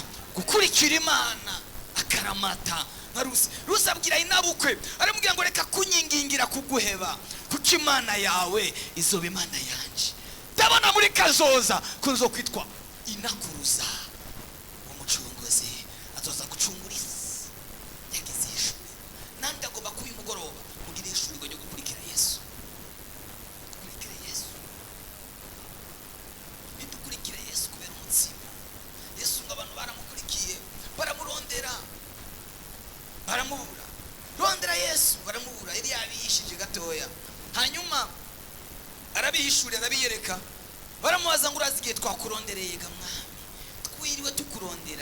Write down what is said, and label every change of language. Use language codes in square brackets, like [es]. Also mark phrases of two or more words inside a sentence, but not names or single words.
[rn] Gukurikira Imana akaramata. Rusi abwira inabukwe, aramubwira ngo reka kunyingingira kuguheba, kuko Imana yawe izoba Imana yanje. Ndabona muri kazoza kunzo kwitwa inakuruza, umucunguzi azoza gucungura isi yagize ishuri. Nandi agomba kuba umugoroba mugire ishuri ryo gukurikira Yesu. Gukurikira Yesu, ntidukurikire Yesu kubera umutsima. Yesu ngo abantu baramukurikiye, baramurondera, baramubura. Rondera Yesu baramubura, iri yabishije gatoya, hanyuma arabihishurira, arabiyereka, baramubaza ngo urazigiye twakurondereye ga mwami, twiriwe tukurondera.